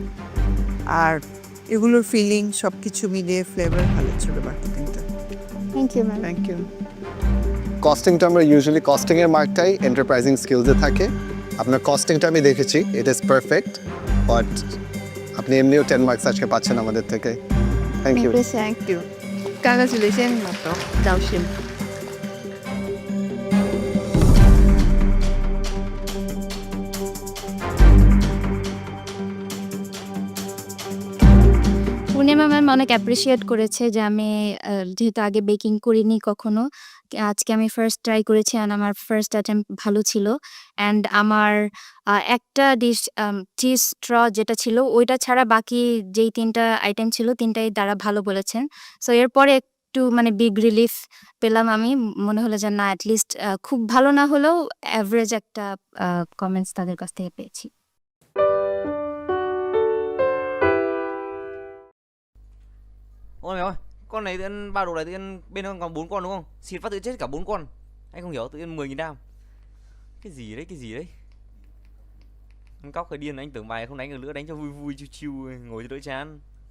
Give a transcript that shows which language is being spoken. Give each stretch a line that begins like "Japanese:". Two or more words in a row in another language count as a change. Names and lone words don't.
Bangla: আর এগুলোর ফিলিং সব কিছু মিলিয়ে ফ্লেভার ভালো ছিল বাকি তিনটা।
English: Thank you ম্যাম। Thank you.
Bangla: কস্টিংটা আমরা ইউজুয়ালি কস্টিংয়ের মার্কটাই
English: enterprising skills
Bangla: থাকে। আপনার কস্টিংটা আমি দেখেছি,
English: it is perfect, but
Bangla: আপনি এমনিও 10 মার্কস আজকে পাচ্ছেন আমাদের থেকে।
English: Thank you. Thank you. Congratulations, Dr. Daoshim.
Bangla: পূর্ণিমা ম্যাম অনেক অ্যাপ্রিসিয়েট করেছে যে আমি যেহেতু আগে বেকিং করিনি কখনো, আজকে আমি
English: first try
Bangla: করেছি অ্যান্ড আমার
English: first attempt
Bangla: ভালো ছিল। অ্যান্ড আমার একটা
English: dish cheese straw
Bangla: যেটা ছিল ওইটা ছাড়া বাকি যেই 3টা আইটেম ছিল 3টাই তারা ভালো বলেছেন। সো এরপরে একটু মানে
English: big relief
Bangla: পেলাম আমি, মনে হলো যে না অ্যাটলিস্ট খুব ভালো না হলেও অ্যাভারেজ একটা কমেন্টস তাদের কাছ থেকে পেয়েছি।
Vietnamese: Ôi mày ơi, con này tự nhiên ba đồ này tự nhiên bên trong còn 4 con đúng không? Xịt phát tự chết cả 4 con. Anh không hiểu tự nhiên 10.000 đam. Cái gì đấy, cái gì đấy? Con cóc hơi điên, anh tưởng bài không đánh được nữa, đánh cho vui vui chiêu chiêu ngồi cho đỡ chán.